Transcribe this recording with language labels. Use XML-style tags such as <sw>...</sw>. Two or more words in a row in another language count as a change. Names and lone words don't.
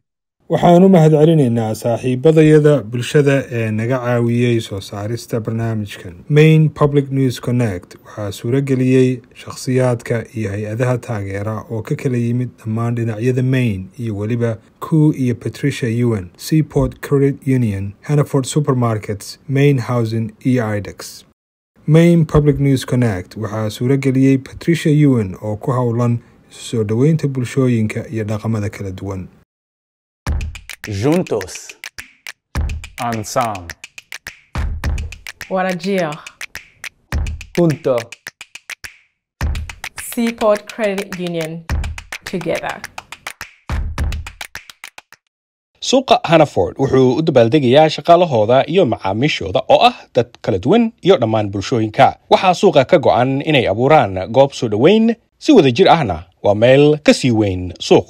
<so>waxaan u mahadcelinaynaa saaxiibadayada bulshada ee naga caawiyey soo saarista barnaamijkan. Maine Public News Connect waxaa suurageliyey shakhsiyaadka iyo hay-adaha taageera oo ka kala yimid dhammaan dhinacyada Maine iyo weliba Koo iyo Patricia Ewan, Seaport Credit Union, Hannaford Supermarkets, Maine Housing iyo IDEX. Maine Public News Connect waxaa suurageliyey Patricia Ewan oo ku howlan isu soo dhoweynta bulshooyinka iyo dhaqamada kala duwan.</so> <es>Juntos. Ensemble.</es> <so>Warajir.</so> <es>Junto.</es> <en>Seaport Credit Union. Together.</en> <so>suuqa Hannaford wuxuu u dabaaldegayaa shaqaalahooda iyo macaamiishooda oo ah dad kala duwan iyo dhammaan bulshooyinka. waxaa suuqa ka go'an inay abuuraan goob soo dhoweyn si wadajir ahna waa meel ka sii weyn suuq.</so>